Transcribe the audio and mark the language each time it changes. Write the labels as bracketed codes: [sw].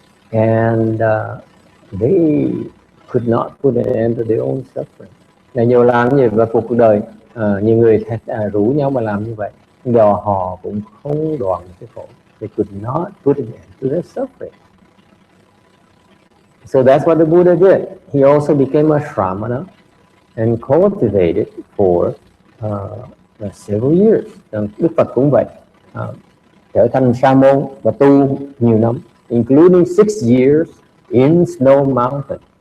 [en] And they could not put an end to their own suffering. [vi] Là nhiều làm như vậy và cuộc đời, nhiều người rủ nhau mà làm như vậy, nhưng mà họ cũng không đoạn cái khổ. [en] They could not put an end to their suffering. So that's what the Buddha did. He also became a shramana and cultivated for several years. [vi] Đức Phật cũng vậy, trở thành sa môn và tu nhiều năm, [en] including 6 years in Snow Mountain.